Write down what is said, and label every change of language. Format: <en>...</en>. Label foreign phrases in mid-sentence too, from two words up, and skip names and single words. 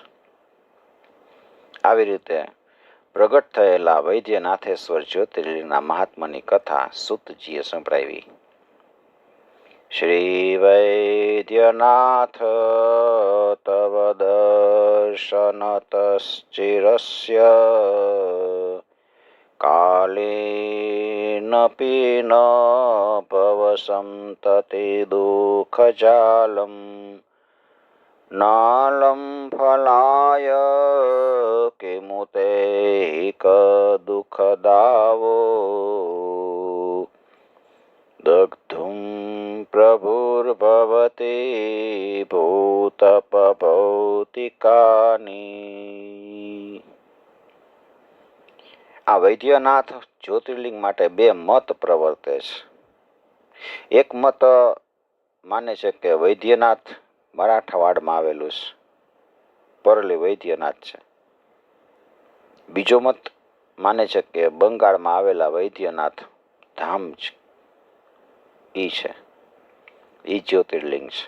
<gu>આવી રીતે પ્રગટ થયેલા વૈદ્યનાથેશ્વર જ્યોતિર્લિંગના મહાત્માની કથા સૂતજીએ સંભળાવી.</gu> <sa>श्री वैद्यनाथ तव दर्शनतश्चिरस्य कालेन न पीन भवसन्तते दुःखजालं नालं फलाय किमुते दुःखदावो दग्धुं प्रभुर्भवति भूतपभौतिकानि।</sa> <gu>આ વૈદ્યનાથ જ્યોતિર્લિંગ માટે બે મત પ્રવર્તે છે. એક મત માને છે કે વૈદ્યનાથ મરાઠાવાડમાં આવેલું છે, પરલી વૈદ્યનાથ છે. બીજો મત માને છે કે બંગાળમાં આવેલા વૈદ્યનાથ ધામ છે, ઈ છે, ઈ જ્યોતિર્લિંગ છે.</gu>